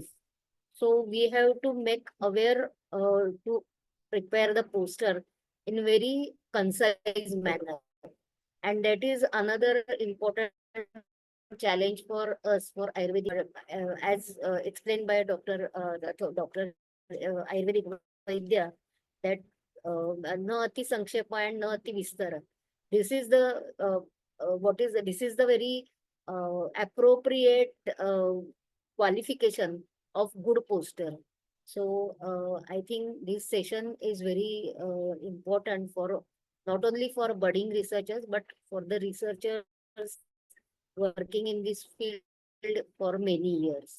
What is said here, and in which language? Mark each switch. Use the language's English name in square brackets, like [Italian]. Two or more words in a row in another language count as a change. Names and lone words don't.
[English] So we have to make aware to prepare the poster in very concise manner. And that is another important challenge for us for Ayurvedic, as explained by Dr. Ayurvedic Vaidya, that [Sanskrit] न अति संक्षेप and न अति विस्तर. [English] This is the this is the very appropriate qualification of good poster. So I think this session is very important for not only for budding researchers, but for the researchers working in this field for many years.